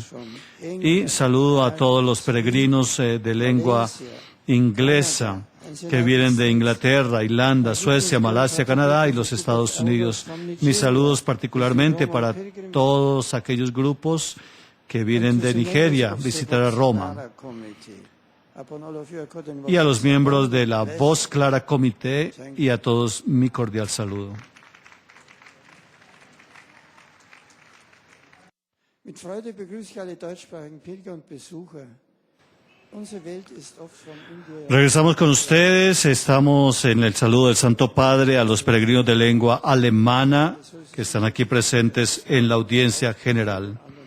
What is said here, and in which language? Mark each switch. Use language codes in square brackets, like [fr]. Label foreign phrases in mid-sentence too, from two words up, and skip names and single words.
[es] Y saludo a todos los peregrinos de lengua inglesa que vienen de Inglaterra, Irlanda, Suecia, Malasia, Canadá y los Estados Unidos. Mis saludos particularmente para todos aquellos grupos que vienen de Nigeria a visitar a Roma. Y a los miembros de la Voz Clara Comité y a todos mi cordial saludo. [de] Mit Freude begrüße ich alle deutschsprachigen Pilger und Besucher. Unsere Welt ist oft von Indien. [es] Regresamos con ustedes. Estamos en el saludo del Santo Padre a los peregrinos de lengua alemana que están aquí presentes en la audiencia general.